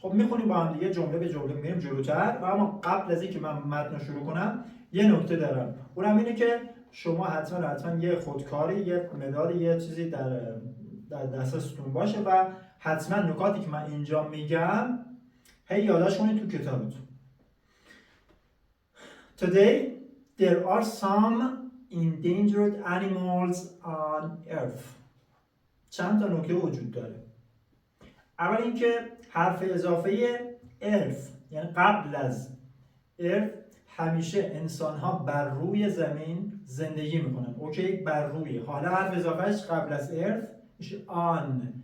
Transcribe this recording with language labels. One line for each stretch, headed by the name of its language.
Persian: خب میخونیم با هم دیگه جمله به جمله میریم جلوتر و اما قبل از اینکه من متن رو شروع کنم یه نکته دارم، اونم اینه که شما حتما یه خودکاری، یه مداد، یه چیزی در دسترستون باشه و حتما نکاتی که من اینجا میگم هی یادداشت کنید تو کتابتون.
English: Today there are some endangered animals on earth.
Persian: چند تا نکته وجود داره. اول اینکه حرف اضافه earth یعنی قبل از earth همیشه انسان ها بر روی زمین زندگی میکنن. اوکی، بر روی. حالا حرف اضافهش قبل از earth میشه on.